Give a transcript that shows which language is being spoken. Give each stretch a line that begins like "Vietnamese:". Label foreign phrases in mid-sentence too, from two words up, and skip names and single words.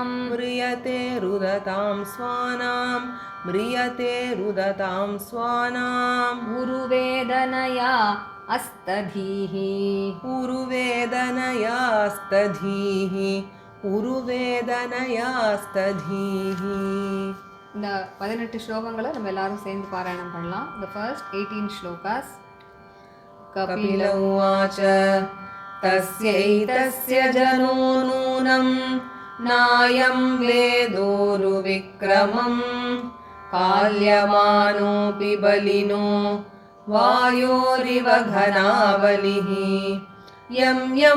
Sanskrit: म्रियते रुदतां स्वानां म्रियते रुदतां स्वानां उरुवेदनया अस्तधीः उरुवेदनयास्तधीः उरुवेदनयास्तधीः
Tamil: இந்த 18 ஸ்லோகங்களை நம்ம எல்லாரும் சேர்ந்து பாராயணம் பண்ணலாம்.
English: The first 18 shlokas.
Sanskrit: कपिल उवाच तस्यैतस्य जनो नूनं नायं वेदोरुविक्रमं काल्यमानोऽपि बलिनो वायोरिव घनावलिः यं यम्